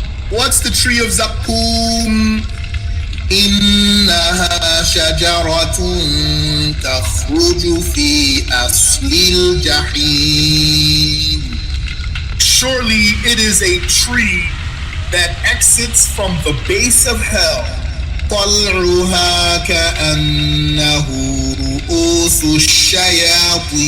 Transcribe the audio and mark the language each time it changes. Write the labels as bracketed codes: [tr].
[en] What's the tree of Zaqqum? [ar] إنها شجرة تخرج في أصل الجحيم. [en] Surely it is a tree that exits from the base of hell. [ar] طلعها كأنه رؤوس الشياطين.